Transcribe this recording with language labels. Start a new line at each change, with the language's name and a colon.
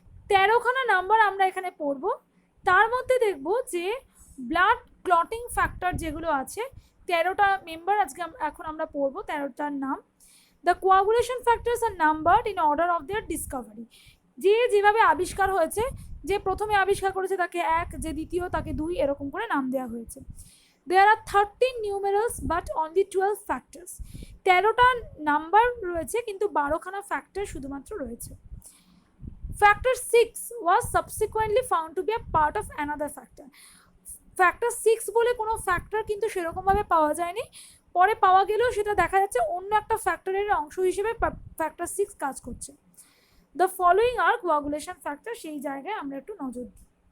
Bangla: 13খানা number আমরা এখানে পড়ব, তার মধ্যে দেখব যে ব্লাড ক্লটিং ফ্যাক্টর যেগুলো আছে 13টা মেম্বার আজকে এখন আমরা পড়ব, 13টার নাম।
English: the coagulation factors are numbered in order of their discovery,
Bangla: যে যেভাবে আবিষ্কার হয়েছে, যে প্রথমে আবিষ্কার করেছে তাকে 1, যে দ্বিতীয় তাকে 2, এরকম করে নাম দেওয়া হয়েছে।
English: There are 13 numerals but only 12 factors.
Bangla: 13টা number রয়েছে কিন্তু 12খানা ফ্যাক্টর শুধুমাত্র রয়েছে।
English: Factor 6 was subsequently found to be a part of another factor.
Bangla: Factor 6 বলে কোনো ফ্যাক্টর কিন্তু সেরকমভাবে পাওয়া যায়নি, পরে পাওয়া গেলেও সেটা দেখা যাচ্ছে অন্য একটা ফ্যাক্টরের অংশ হিসেবে ফ্যাক্টর 6 কাজ করছে।
English: The following are coagulation factor,
Bangla: সেই জায়গায় আমরা একটু নজর দিই।